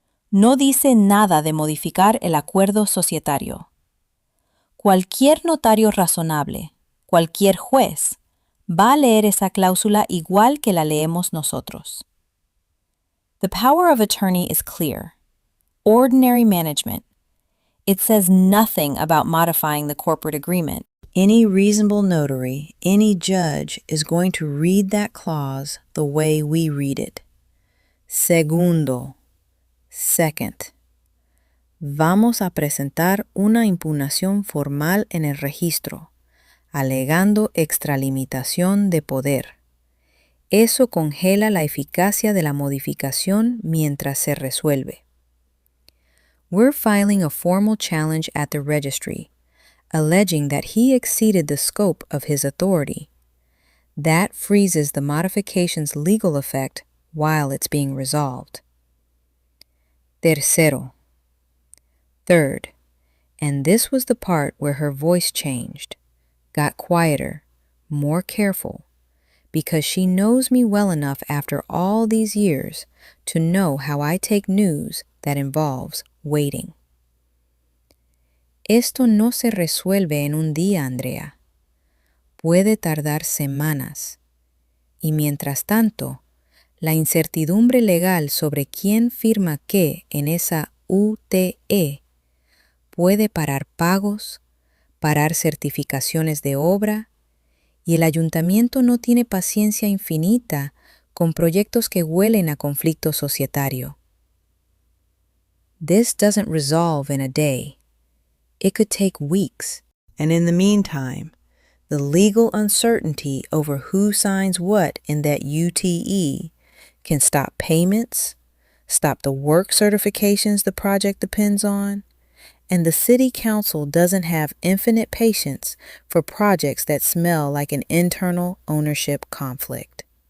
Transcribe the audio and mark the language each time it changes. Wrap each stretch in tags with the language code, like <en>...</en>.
<es>No dice nada de modificar el acuerdo societario. Cualquier notario razonable, cualquier juez, va a leer esa cláusula igual que la leemos nosotros.</es> <en>The power of attorney is clear. Ordinary management. It says nothing about modifying the corporate agreement. Any reasonable notary, any judge is going to read that clause the way we read it.</en> <es>Segundo.</es> <en>Second.</en> <es>Vamos a presentar una impugnación formal en el registro, alegando extralimitación de poder. Eso congela la eficacia de la modificación mientras se resuelve.</es> <en>We're filing a formal challenge at the registry, alleging that he exceeded the scope of his authority. That freezes the modification's legal effect while it's being resolved.</en> <es>Tercero.</es> <en>Third, and this was the part where her voice changed, got quieter, more careful, because she knows me well enough after all these years to know how I take news that involves waiting.</en> <es>Esto no se resuelve en un día, Andrea. Puede tardar semanas. Y mientras tanto, la incertidumbre legal sobre quién firma qué en esa UTE puede parar pagos, parar certificaciones de obra, y el ayuntamiento no tiene paciencia infinita con proyectos que huelen a conflicto societario.</es> <en>This doesn't resolve in a day. It could take weeks, and in the meantime, the legal uncertainty over who signs what in that UTE can stop payments, stop the work certifications the project depends on, and the city council doesn't have infinite patience for projects that smell like an internal ownership conflict.</en>